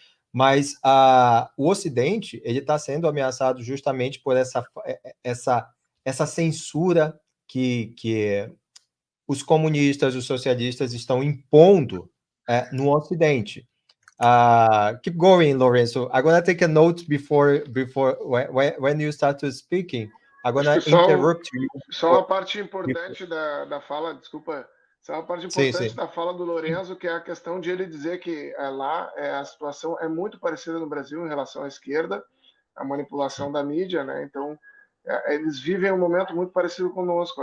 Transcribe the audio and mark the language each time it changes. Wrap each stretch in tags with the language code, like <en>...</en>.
<pt>Mas o Ocidente, ele está sendo ameaçado justamente por essa censura que os comunistas, os socialistas estão impondo no Ocidente.</pt> <en>Keep going, Lorenzo. I'm gonna take a note before when you start to speaking. I'm gonna interrupt you.</en> <pt>Só uma parte importante da fala, desculpa. Só uma parte importante da fala do Lorenzo, que é a questão de ele dizer que lá a situação é muito parecida no Brasil em relação à esquerda, a manipulação da mídia, né? Então, eles vivem um momento muito parecido conosco.</pt>